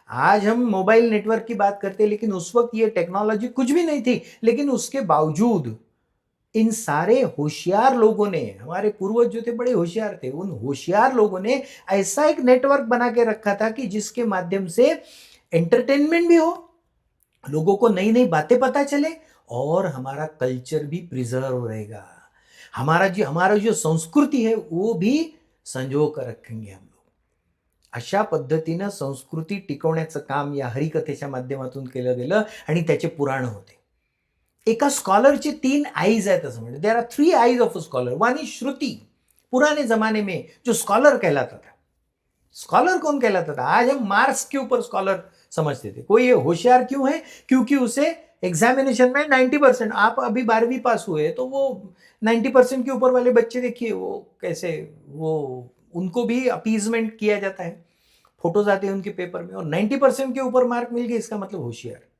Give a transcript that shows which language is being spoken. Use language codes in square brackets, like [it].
[hi] आज हम mobile network की बात करते हैं, लेकिन उस वक्त ये टेक्नोलॉजी कुछ भी नहीं थी, लेकिन उसके बावजूद इन सारे होशियार लोगों ने, हमारे पूर्वज जो थे बड़े होशियार थे, उन होशियार लोगों ने ऐसा एक नेटवर्क बना के रखा था कि जिसके माध्यम से एंटरटेनमेंट भी हो, लोगों को नई नई बातें पता चले, और हमारा कल्चर भी प्रिजर्व रहेगा। हमारा जो संस्कृती है वो भी संजो कर रखेंगे हम लोग। [mr] अशा पद्धतीनं संस्कृती टिकवण्याचं काम या हरिकथेच्या माध्यमातून केलं गेलं, आणि त्याचे पुराण होते। एका स्कॉलरचे 3 आईज आहेत असं म्हणते। [en] There are 3 eyes of a scholar. One is Shruti. [hi] पुराने जमाने में जो स्कॉलर कहलाता था, स्कॉलर कौन कहलाता था? आज हम मार्क्स के ऊपर स्कॉलर समझते थे। कोई ये होशियार क्यों है? क्योंकि उसे एग्जामिनेशन में 90%, आप अभी 12वीं पास हुए तो वो 90% के ऊपर वाले बच्चे देखिए वो कैसे, वो उनको भी अपीजमेंट किया जाता है, फोटोज आते हैं उनके पेपर में, और 90% के ऊपर मार्क मिल गए इसका मतलब होशियार।